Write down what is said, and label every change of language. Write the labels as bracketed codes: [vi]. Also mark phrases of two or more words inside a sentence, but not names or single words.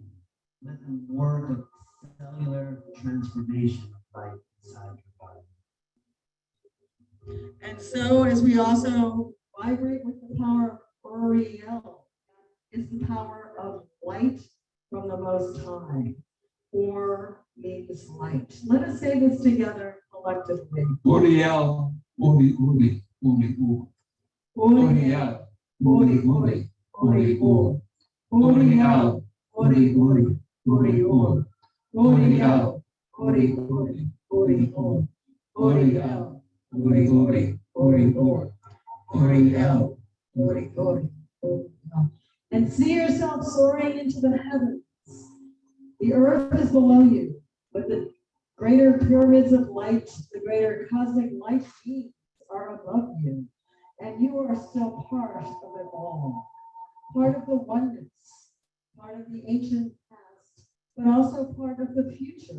[en] Let them work a cellular transformation of life inside your body. And so as we also vibrate with the power of Uriel, is the power of light from the Most High. Or means light. Let us say this together collectively. Uriel, Uri, Uri, Uri, Uri. Uriel, Uri, Uri, Uri, Uri. Uriel, Uri, Uri, Uri, Uri. Uriel, Uri, Uri, Uri, Uri. Uriel, Uri, Uri, Uri, Uri. Uriel, Uri, Uri. And see yourself soaring into the heavens. The earth is below you, but the greater pyramids of light, the greater cosmic light beings are above you. And you are still part of it all, part of the oneness, part of the ancient past, but also part of the future.